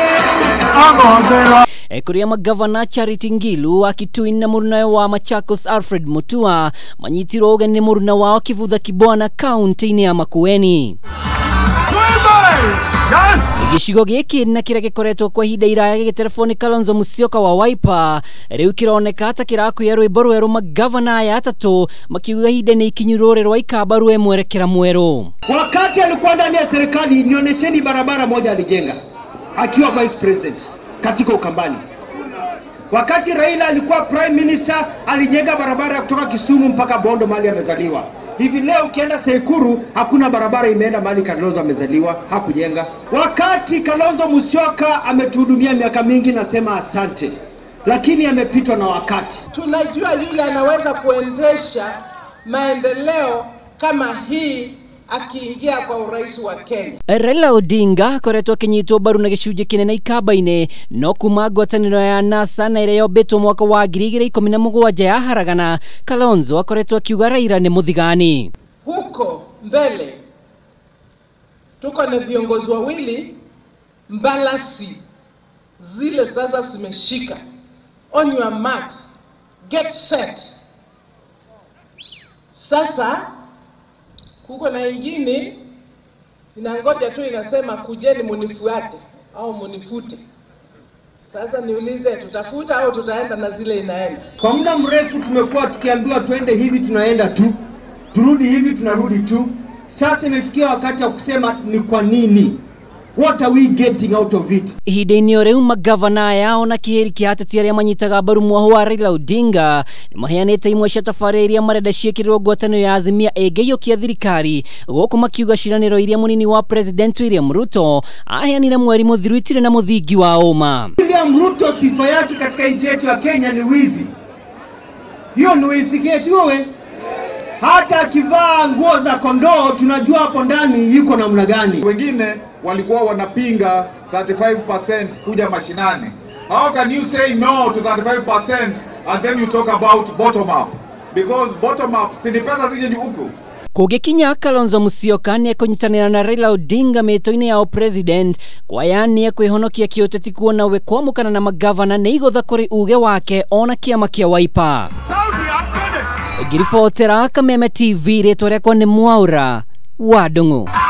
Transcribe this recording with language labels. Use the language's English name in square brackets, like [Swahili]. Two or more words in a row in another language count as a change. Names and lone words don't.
[Kikuyu] Ekuria magavana Charity Ngilu Kitui na muruna wa Machakos Alfred Mutua manyitirwo ũgeni muruna wao Kivutha Kibwana kaunti-inĩ ya Makueni. Gicigo giki na kira gikoretwo kwa ihinda iraya gĩgĩterefoni Kalonzo Musyoka wa Wiper rĩu kironeka ta kirakuya rwĩmbo rwerũ magavana aya atatu makiuga ihinda nĩ ikinyu rũrĩ rwa Ikamba rwe mwerekera mwerũ. [Swahili] Wakati alikuwa ndani ya serikali nionyesheni barabara moja alijenga akiwa [English] vice president [Swahili] katika Ukambani. Wakati Raila alikuwa [English] prime minister [Swahili] alijenga barabara kutoka Kisumu mpaka Bondo mahali amezaliwa. Hivi leo ukienda Sekuru hakuna barabara imeenda mahali Kalonzo amezaliwa, hakujenga. Wakati Kalonzo Musyoka ametuhudumia miaka mingi, nasema asante, lakini amepitwa na wakati. Tunajua yule anaweza kuendesha maendeleo kama hii akiingia kwa urais wa Kenya. [Kikuyu] Raila Odinga koretwo kinyitwo baru na gicunjĩ kinene Ikamba-inĩ no kuma ngwatanĩro ya NASA na ĩrĩa yombĩtwo mwaka wa 2017 ya haragana. Kalonzo akoretwo akiuga Raila ni muthigani. [Swahili] Huko mbele tuko na viongozi wawili mbalasi zile sasa zimeshika. [English] On your marks, get set. [Swahili] Sasa kuko na ingine inangoja tu inasema kujeni munifuate au munifute. Sasa niulize tutafuta au tutaenda na zile inaenda? Kwa muda mrefu tumekuwa tukiambiwa tuende hivi tunaenda tu, turudi hivi tunarudi tu. Sasa imefikia wakati wa kusema ni kwa nini. [English] What are we getting out of it? [Kikuyu] Ihinda-inĩ o rĩu magavana aya ona kĩhĩri kĩa ateti arĩa manyitaga mbaru mwaho wa Raila Odinga nĩmaheanĩte imwe cia tabarĩra iria marenda ciĩkĩrĩrwo ngwatanĩro ya Azimia ĩngĩiyũkia thirikari, gũkũ makiuga ciranĩro iria mũnini wa President William Ruto aheanire mweri mũthiru itirĩ na mũthingi wa ũma. [Swahili] William Ruto sifa yake katika nchi yetu ya Kenya ni wizi. Hiyo ni wizi yetu wewe. Hata akivaa nguo za kondoo tunajua hapo ndani yuko namna gani. Wengine walikuwa wanapinga 35% kuja mashinani. [English] How can you say no to 35% and then you talk about bottom up? [Swahili] Because [English] bottom up [Swahili] si pesa zije ni huko. [Kikuyu] Kũgĩkinya Kalonzo Musyoka nĩ ekũnyitanĩra na Raila Odinga mĩtũ-inĩ ya president kwa yani kwĩhonokia kĩũteti kuona we kwamũkana na magavana nĩ igũtha kũrĩ uge wake ona kĩama kĩa Wiper. Ngiribotera Kameme TV rĩtwa rĩakwa nĩ Mwaura wa Ndung'u.